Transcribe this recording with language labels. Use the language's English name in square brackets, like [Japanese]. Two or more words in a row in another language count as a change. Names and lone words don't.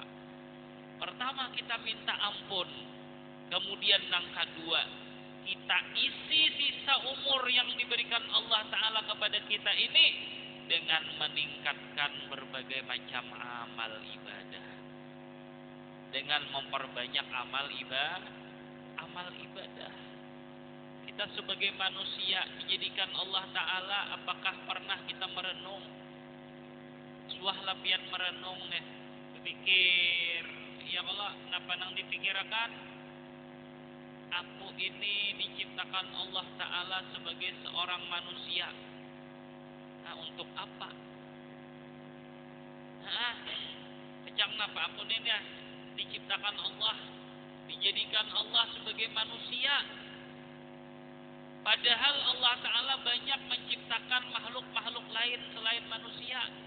[Indonesian] Pertama kita minta ampun, kemudian yang kedua kita isi sisa umur yang diberikan Allah taala kepada kita ini dengan meningkatkan berbagai macam amal ibadah, dengan memperbanyak amal ibadah. Kita sebagai manusia dijadikan Allah taala, apakah pernah kita merenung? [Banjar] Suah lapian merenung nih, berpikir, ya Allah, napa nang dipikirakan? [Indonesian] Aku ini diciptakan Allah taala sebagai seorang manusia. Nah, untuk apa? [Banjar] Kecang napa [Indonesian] aku ini diciptakan Allah, dijadikan Allah sebagai manusia. Padahal Allah taala banyak menciptakan makhluk-makhluk lain selain manusia.